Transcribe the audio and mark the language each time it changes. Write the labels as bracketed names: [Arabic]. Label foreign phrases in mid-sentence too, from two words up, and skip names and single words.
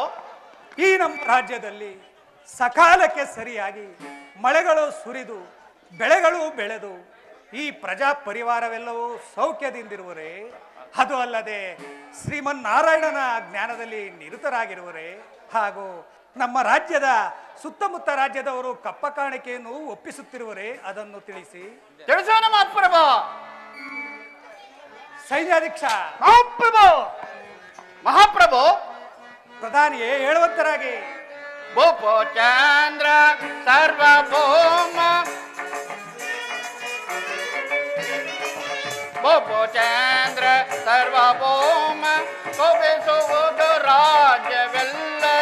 [Kannada] ಈ ನಮ್ಮ ರಾಜ್ಯದಲ್ಲಿ ಸಕಾಲಕ್ಕೆ ಸರಿಯಾಗಿ ಮಳೆಗಳು ಸುರಿದು ಬೆಳೆಗಳು ಬೆಳೆದು ಈ ಪ್ರಜಾ ಪರಿವಾರವೆಲ್ಲವೂ ಸೌಖ್ಯದಿಂದಿರುವರೇ ಅದು ಅಲ್ಲದೆ ಶ್ರೀಮನ್ನಾರಾಯಣನ ಜ್ಞಾನದಲ್ಲಿ ನಿರತರಾಗಿರುವರೇ ಹಾಗೂ ನಮ್ಮ ರಾಜ್ಯದ ಸುತ್ತಮುತ್ತ ರಾಜ್ಯದವರು ಕಪ್ಪ ಕಾಣಿಕೆಯನ್ನು ಒಪ್ಪಿಸುತ್ತಿರುವರೇ ಅದನ್ನು ತಿಳಿಸಿ ತಿಳಿಸೋಣ ಮಹಾಪ್ರಭು ಸೈನ್ಯಾಧೀಕ್ಷ ಮಹಾಪ್ರಭು ಪ್ರಧಾನಿಯೇ ಹೇಳುವಂತರಾಗಿ ಭೂಪೋ ಚಂದ್ರ ಸರ್ವಭೌಮ ಭೂಪೋ ಚಂದ್ರ ಸರ್ವಭೌಮ ಶೋಭಿಸುವುದು ರಾಜ್ಯವೆಲ್ಲ